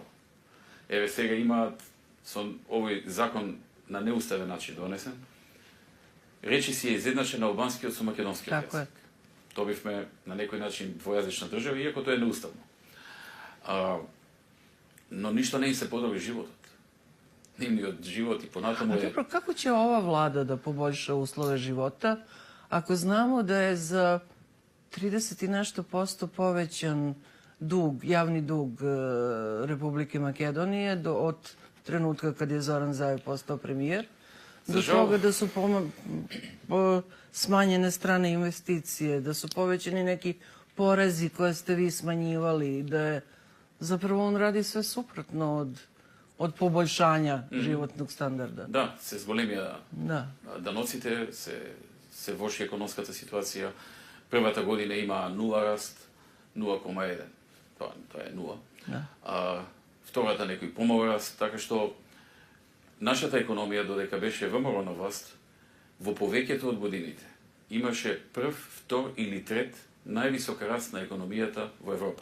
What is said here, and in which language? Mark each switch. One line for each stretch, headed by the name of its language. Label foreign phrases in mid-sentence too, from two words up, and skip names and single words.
Macedonian: Еве сега имаат со овој закон на неуставен начин донесен, речи си е изедначен албанскиот со македонскиот јазик. Добивме на некој начин двојазична држава, иако тоа е неуставно. Но ништо не им се подобри животот. Нивниот живот и понатаму е...
Serbian: Dobro, kako će ova vlada da poboljša uslove života ako znamo da je za 30 i nešto % povećan dug, javni dug Republike Makedonije od trenutka kad je Zoran Zaev postao premijer, do toga da su smanjene strane investicije, da su povećani neki porezi koje ste vi smanjivali, da je zapravo on radi sve suprotno od poboljšanja životnog standarda.
Macedonian: Да, се зголемија даноците, се влоши економската ситуација. Првата година има 0 раст, 0,1. Тоа е 0. Втората некој помал раст, така што нашата економија, додека беше ВМРО на власт, во повеќето од годините имаше прв, втор или трет највисок раст на економијата во Европа.